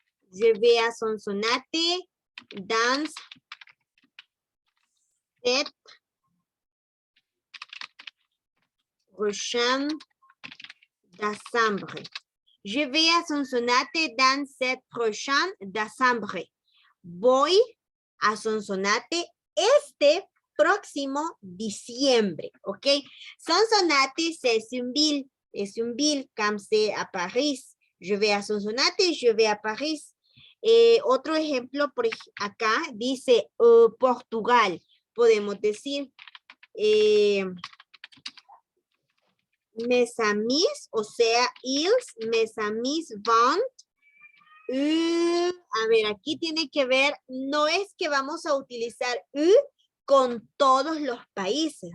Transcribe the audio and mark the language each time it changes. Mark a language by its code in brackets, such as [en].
[fr] Je vais à Sonsonate dans 7 prochain décembre. Je vais à Sonsonate dans 7 prochain décembre. [es] Voy a Sonsonate este próximo diciembre, ¿ok? [fr] Sonsonate [es] es un [fr] ville, comme c'est à Paris. Je vais à Sonsonate, je vais à Paris. [es] Otro ejemplo por acá dice Portugal. Podemos decir [fr] mes amis, [es] o sea, [fr] ils, mes amis vont. [es] A ver, aquí tiene que ver, no es que vamos a utilizar con todos los países.